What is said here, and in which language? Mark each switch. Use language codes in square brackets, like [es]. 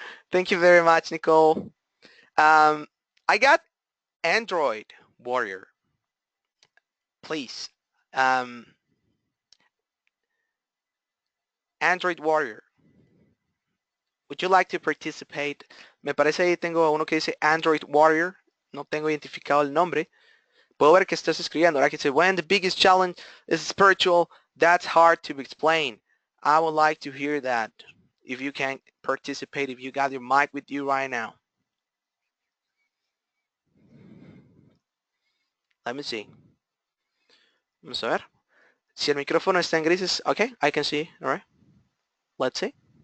[en] Thank you very much, Nicole. I got Android Warrior. Please. Android Warrior. Would you like to participate? [es] Me parece ahí tengo uno que dice Android Warrior. No tengo identificado el nombre. Puedo ver que estás escribiendo. Ahora que dice, [en] when the biggest challenge is spiritual, that's hard to explain. I would like to hear that. If you can participate, if you got your mic with you right now. Let me see. [es] Vamos a ver. Si el micrófono está en grises, [en] okay, I can see. All right. Let's see.